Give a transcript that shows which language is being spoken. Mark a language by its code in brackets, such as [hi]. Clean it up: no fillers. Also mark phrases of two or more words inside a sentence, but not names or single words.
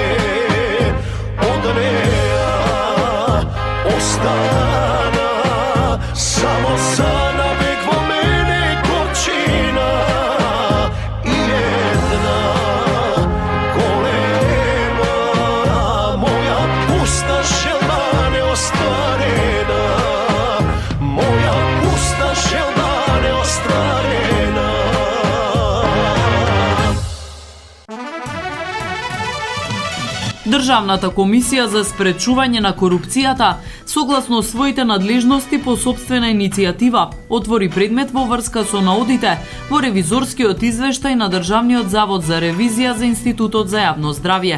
[mk] Од неја остана само сана век во мене горчина и једна голема моја пуста желба неостварена, моја пуста желба неостварена. Државната комисија за спречување на корупцијата, согласно своите надлежности по сопствена иницијатива, отвори предмет во врска со наодите во ревизорскиот извештај на Државниот завод за ревизија за Институтот за јавно здравје.